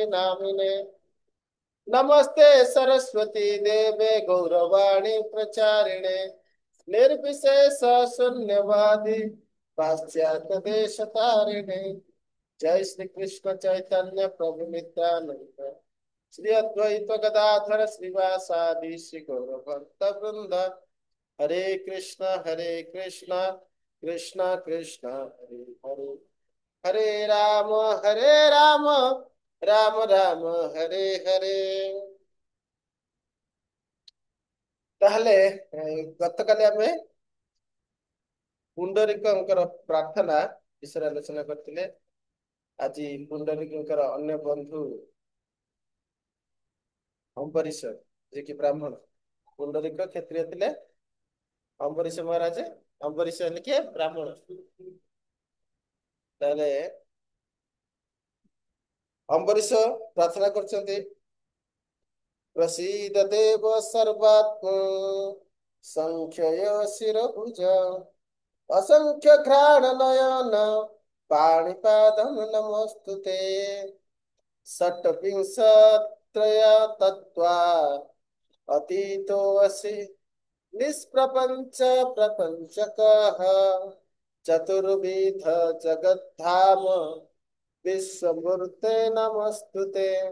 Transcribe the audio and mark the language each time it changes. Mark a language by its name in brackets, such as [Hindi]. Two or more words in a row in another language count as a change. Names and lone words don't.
[Sanskrit] नामिने नमस्ते सरस्वती देवे गौरवाणी प्रचारिणे निर्विशेष शून्यवादी पाश्चात्य देश तारिणे जय श्री कृष्ण चैतन्य प्रभु नित्यानंद श्री अद्वैत गदाधर श्रीवासादि श्री गौर भक्त वृंद हरे कृष्ण कृष्ण कृष्ण हरे हरे हरे राम राम राम हरे हरे। [Odia] ତାହେଲେ ଗତକାଲି ଆମେ ପୁଣ୍ଡରୀକଙ୍କର ପ୍ରାର୍ଥନା ବିଷୟରେ ଆଲୋଚନା କରିଥିଲେ। ଆଜି ପୁଣ୍ଡରୀକଙ୍କର ଅନ୍ୟ ବନ୍ଧୁ ଅମ୍ବରୀଶ ଯିଏକି ବ୍ରାହ୍ମଣ, ପୁଣ୍ଡରୀକ କ୍ଷତ୍ରିୟ ଥିଲେ, ଅମ୍ବରୀଶ ମହାରାଜ ଅମ୍ବରୀଶ ହେଲେ କିଏ ବ୍ରାହ୍ମଣ। ତାହେଲେ ଅମ୍ବରୀଶ ପ୍ରାର୍ଥନା କରୁଛନ୍ତି [Sanskrit] प्रसीद देव सर्वात्म संख्यय शिरभुज असंख्य घ्राण नयन पाणिपादं नमस्तुते षट्विंशत्रय तत्त्वा अतीतो असि निष्प्रपंच प्रपंचकः चतुर्विध जगद्धाम विश्वमूर्ते नमस्तुते